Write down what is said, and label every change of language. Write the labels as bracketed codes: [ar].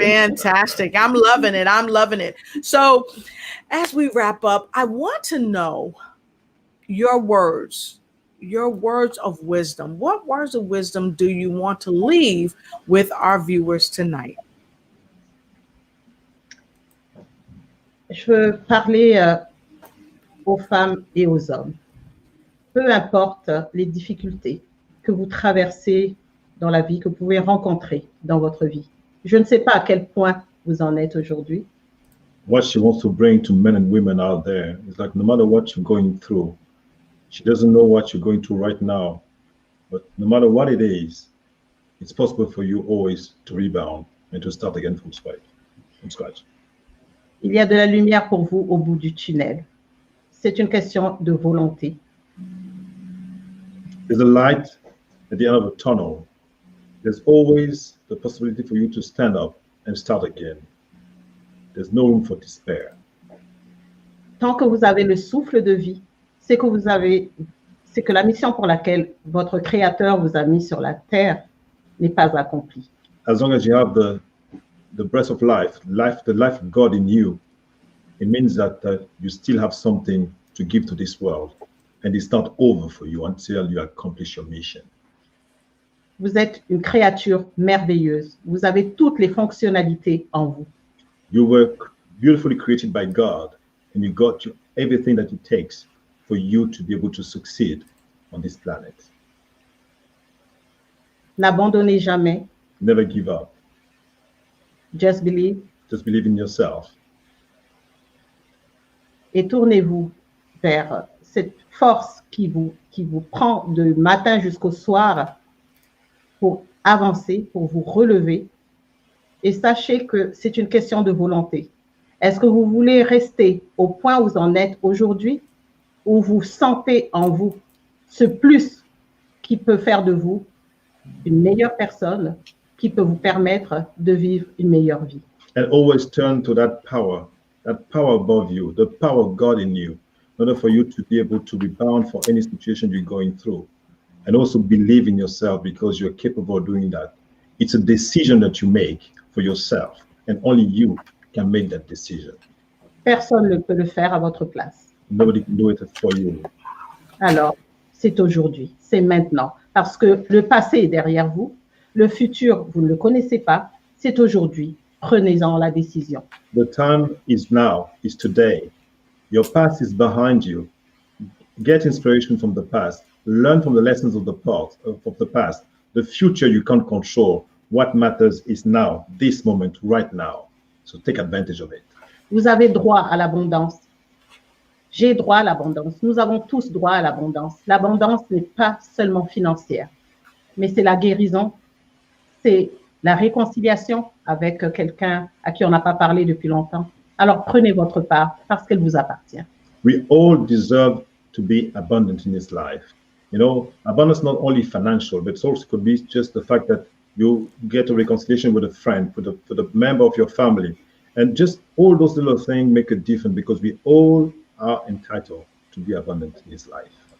[en] Fantastic. I'm loving it. I'm loving it. So as we wrap up, I want to know your words of wisdom. What words of wisdom do you want to leave with our viewers tonight? [fr] Je veux parler aux femmes et aux hommes. Peu importe les difficultés que vous traversez dans la vie, que vous pouvez rencontrer dans votre vie. Je ne sais pas à quel point vous en êtes aujourd'hui. [en] What she wants to bring to men and women out there is like, no matter what you're going through, she doesn't know what you're going through right now, but no matter what it is, it's possible for you always to rebound and to start again from scratch. [fr] Il y a de la lumière pour vous au bout du tunnel. C'est une question de volonté. [en] There's a light at the end of a tunnel. There's always the possibility for you to stand up and start again. There's no room for despair. [fr] Tant que vous avez le souffle de vie, c'est que la mission pour laquelle votre Créateur vous a mis sur la terre n'est pas accomplie. [en] As long as you have the breath of life, the life of God in you, it means that you still have something to give to this world, and it's not over for you until you accomplish your mission. [fr] Vous êtes une créature merveilleuse. Vous avez toutes les fonctionnalités en vous. [en] You were beautifully created by God, and you got everything that it takes for you to be able to succeed on this planet. [fr] N'abandonnez jamais. [en] Never give up. Just believe. Just believe in yourself. [fr] Et tournez-vous vers cette force qui vous prend de matin jusqu'au soir pour avancer, pour vous relever. Et sachez que c'est une question de volonté. Est-ce que vous voulez rester au point où vous en êtes aujourd'hui, ou vous sentez en vous ce plus qui peut faire de vous une meilleure personne, qui peut vous permettre de vivre une meilleure vie? [en] And always turn to that power above you, the power of God in you, in order for you to be able to rebound for any situation you're going through. And also believe in yourself, because you're capable of doing that. It's a decision that you make for yourself, and only you can make that decision. [fr] Personne ne peut le faire à votre place. [en] Nobody can do it for you. [fr] Alors, c'est aujourd'hui, c'est maintenant, parce que le passé est derrière vous, le futur, vous ne le connaissez pas, c'est aujourd'hui. Prenez-en la décision. [en] The time is now, is today. Your past is behind you. Get inspiration from the past. Learn from the lessons of the past. The future you can't control. What matters is now, this moment, right now. So take advantage of it. [fr] Vous avez droit à l'abondance. J'ai droit à l'abondance. Nous avons tous droit à l'abondance. L'abondance n'est pas seulement financière, mais c'est la guérison, c'est la réconciliation avec quelqu'un à qui on n'a pas parlé depuis longtemps. Alors prenez votre part parce qu'elle vous appartient. [en] We all deserve to be abundant in this life. You know, abundance not only financial, but it also could be just the fact that you get a reconciliation with a friend, with a member of your family. And just all those little things make a difference, because we all are entitled to be abundant in this life.